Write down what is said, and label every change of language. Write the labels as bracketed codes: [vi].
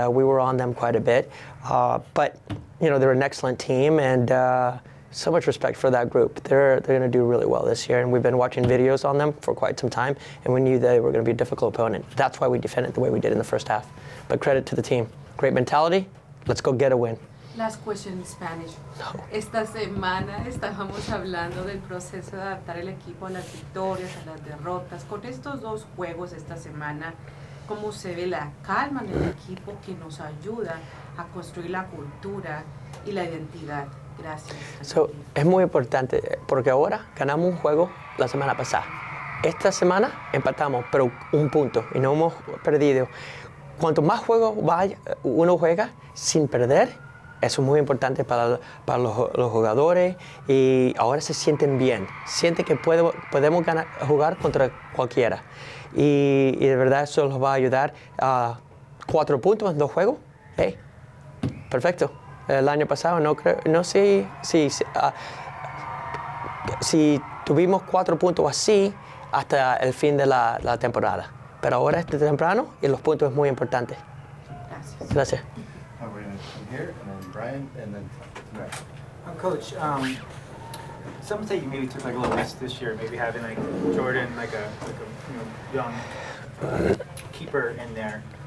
[en] We were on them quite a bit, but you know, they're an excellent team, and so much respect for that group. They're going to do really well this year, and we've been watching videos on them for quite some time, and we knew they were going to be a difficult opponent. That's why we defended the way we did in the first half. But credit to the team. Great mentality. Let's go get a win. Last question in Spanish. [es] No. Esta semana estábamos hablando del proceso de adaptar el equipo a las victorias, a las derrotas. Con estos 2 juegos esta semana, ¿cómo se ve la calma en el equipo que nos ayuda a construir la cultura y la identidad? Gracias. So, es muy importante, porque ahora ganamos un juego la semana pasada. Esta semana empatamos, pero 1 punto, y no hemos perdido. Cuanto más juegos uno juega sin perder, eso es muy importante para los jugadores, y ahora se sienten bien. Sienten que podemos jugar contra cualquiera. Y de verdad eso los va a ayudar. 4 puntos en 2 juegos. Hey, perfecto. El año pasado no sé si tuvimos 4 puntos así hasta el fin de la temporada. Pero ahora es temprano y los puntos es muy importante. Gracias. [en] We're going to come here, and then Brian, and then Matt. Coach, some say you maybe took like a little risk this year, maybe having like Jordan, like a young keeper in there.